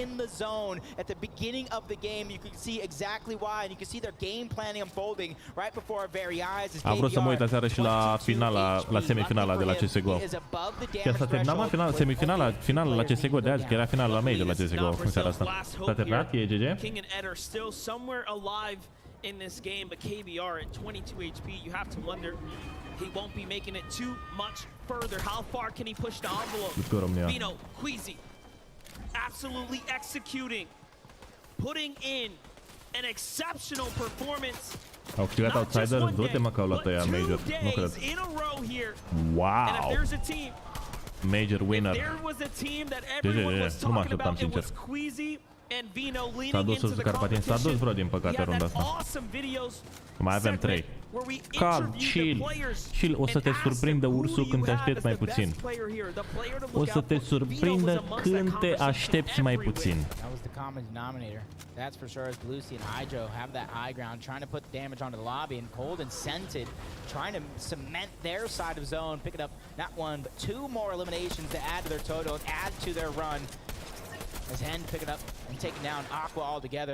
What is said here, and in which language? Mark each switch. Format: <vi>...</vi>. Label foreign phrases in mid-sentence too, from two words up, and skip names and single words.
<ro>Am vrut să mă uit aseară și la finala, la semifinala de la CSGO. Chiar s-a terminat, mă, semifinala, finala la CSGO de azi, că era finala la major la CSGO în seara asta. S-a terminat?</ro> <en>E GG? King and Ed are still somewhere alive in this game, but KBR at 22 HP, you have to wonder he won't be making it too much further. How far can he push the envelope? Vino, Queasy, absolutely executing, putting in an exceptional performance.</en> <ro>Au câștigat Outsiders, du-te mă că au luat ăia major, nu cred.</ro> <en>Wow! Major winner.</en> <ro>Nu mă așteptam, sincer. S-a dus sus Carpatin, s-a dus vreo din păcate runda asta. Mai avem 3. Calm, chill. Chill, o să te surprindă ursul când te aștepți mai puțin. O să te surprindă când te aștepți mai puțin.</ro> <en>That's for sure as Lucy and Hydro have that high ground, trying to put damage onto the lobby, and Cold and Scented trying to cement their side of zone, picking up not one but 2 more eliminations to add to their total, add to their run. As Hen picking up and taking down Aqua altogether.</en>